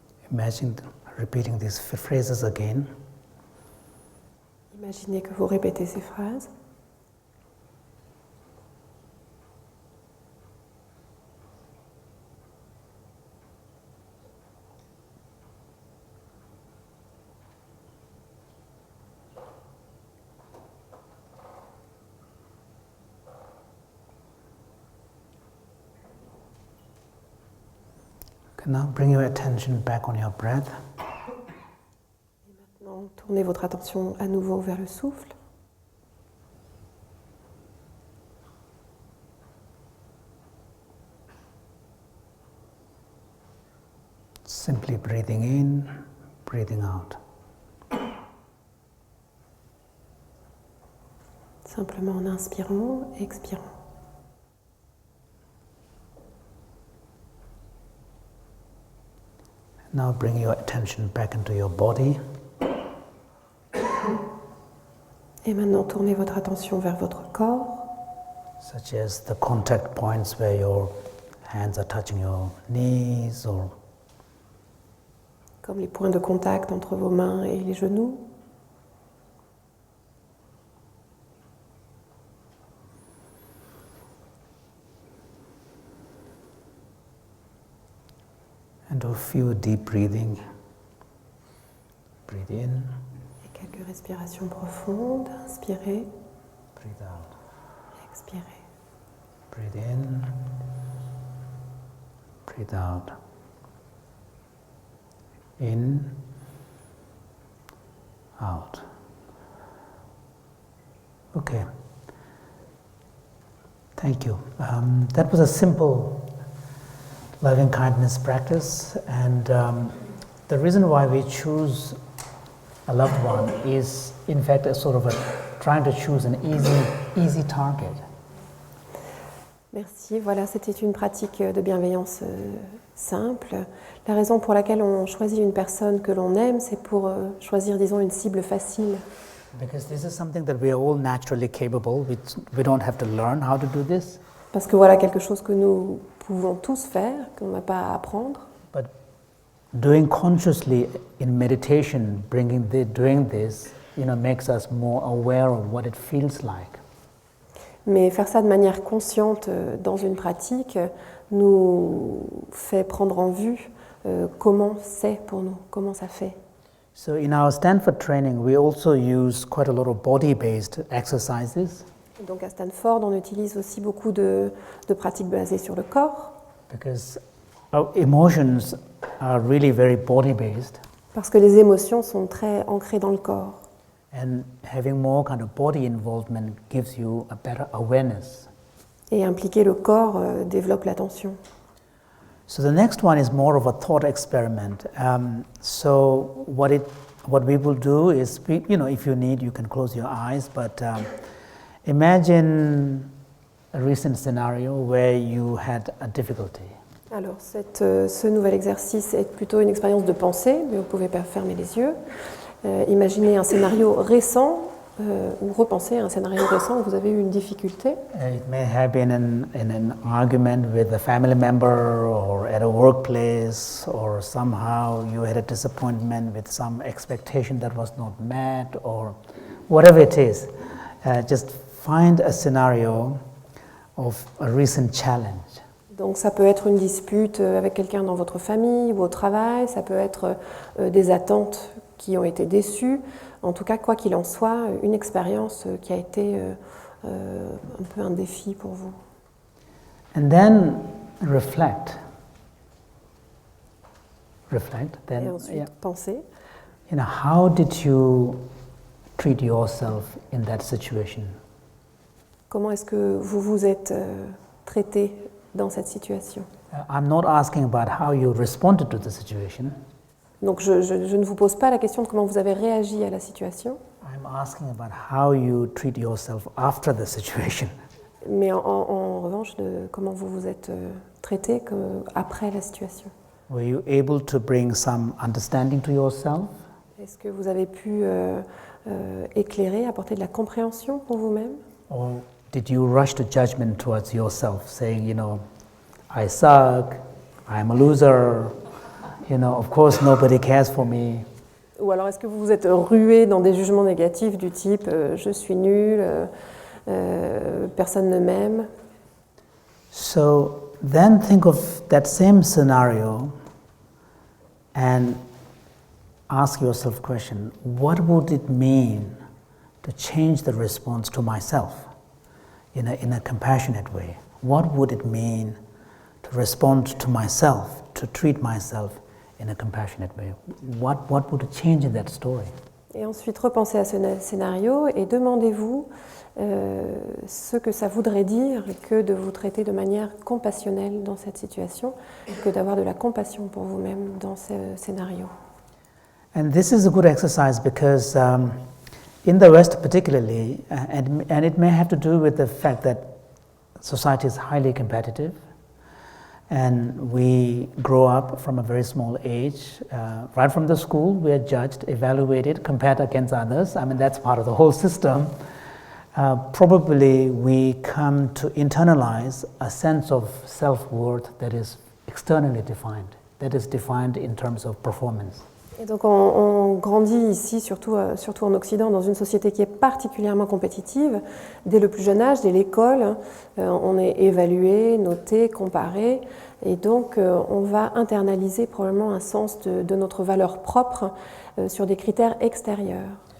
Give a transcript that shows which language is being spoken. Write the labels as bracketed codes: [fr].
[en] Imagine repeating these phrases again. [fr] Imaginez que vous répétez ces phrases. [en] Okay, now bring your attention back on your breath. [fr] Et maintenant, tournez votre attention à nouveau vers le souffle. [en] Simply breathing in, breathing out. [fr] Simplement en inspirant, expirant. [en] Now bring your attention back into your body. [fr] Et maintenant, tournez votre attention vers votre corps, [en] Such as the contact points where your hands are touching your knees, or [fr] comme les points de contact entre vos mains et les genoux. [en] and do a few deep breathing. Breathe in, [fr] Et quelques respirations profondes. Inspirez, [en] breathe out. [fr] expirez. [en] Breathe in, breathe out. In, out. Okay. Thank you. That was a simple loving kindness practice, and the reason why we choose a loved one is, in fact, a sort of trying to choose an easy target. [fr] Merci. Voilà, c'était une pratique de bienveillance simple. La raison pour laquelle on choisit une personne que l'on aime, c'est pour choisir, disons, une cible facile. [en] Because this is something that we are all naturally capable. We don't have to learn how to do this. [fr] Parce que voilà quelque chose que nous pouvons tous faire, qu'on n'a pas à apprendre. [en] But doing consciously in meditation, doing this, makes us more aware of what it feels like. [fr] Mais faire ça de manière consciente dans une pratique nous fait prendre en vue comment c'est pour nous, comment ça fait. [en] So in our Stanford training, we also use quite a lot of body-based exercises. [fr] Donc à Stanford, on utilise aussi beaucoup de pratiques basées sur le corps. [en] Because our emotions are really very body-based. [fr] Parce que les émotions sont très ancrées dans le corps. [en] And having more kind of body involvement gives you a better awareness. [fr] Et impliquer le corps développe l'attention. [en] So the next one is more of a thought experiment. So what we will do is, if you need, you can close your eyes, but imagine a recent scenario where you had a difficulty. [fr] Alors, ce nouvel exercice est plutôt une expérience de pensée, mais vous pouvez pas fermer les yeux. Imaginez un scénario récent ou repensez à un scénario récent où vous avez eu une difficulté. [en] It may have been in an argument with a family member or at a workplace, or somehow you had a disappointment with some expectation that was not met, or whatever it is. Just find a scenario of a recent challenge. [fr] Donc ça peut être une dispute avec quelqu'un dans votre famille ou au travail, ça peut être des attentes qui ont été déçues. En tout cas, quoi qu'il en soit, une expérience qui a été un peu un défi pour vous. [en] And then reflect. Then, [fr] Et ensuite, pensez. [en] How did you treat yourself in that situation? [fr] Comment est-ce que vous vous êtes traité dans cette situation? [en] I'm not asking about how you responded to the situation. [fr] Donc je ne vous pose pas la question de comment vous avez réagi à la situation. [en] I'm asking about how you treat yourself after the situation. [fr] Mais en revanche, de comment vous vous êtes traité après la situation. [en] Were you able to bring some understanding to yourself? [fr] Est-ce que vous avez pu éclairer, apporter de la compréhension pour vous-même? [en] Or did you rush to judgment towards yourself, saying, I suck, I'm a loser, of course nobody cares for me. [fr] Ou alors est-ce que vous vous êtes rué dans des jugements négatifs du type je suis nul, personne ne m'aime? [en] So then think of that same scenario and ask yourself the question, what would it mean to change the response to myself in a compassionate way? What would it mean to respond to myself, to treat myself in a compassionate way? What would change in that story? [fr] Et ensuite, repensez à ce scénario et demandez-vous ce que ça voudrait dire que de vous traiter de manière compassionnelle dans cette situation, que d'avoir de la compassion pour vous-même dans ce scénario. [en] And this is a good exercise because in the West particularly, and it may have to do with the fact that society is highly competitive, and we grow up from a very small age. Right from the school, we are judged, evaluated, compared against others. I mean, that's part of the whole system. Probably we come to internalize a sense of self-worth that is externally defined, that is defined in terms of performance. [fr] Et donc on grandit ici, surtout en Occident, dans une société qui est particulièrement compétitive. Dès le plus jeune âge, dès l'école, on est évalué, noté, comparé, et donc on va internaliser probablement un sens de notre valeur propre sur des critères extérieurs.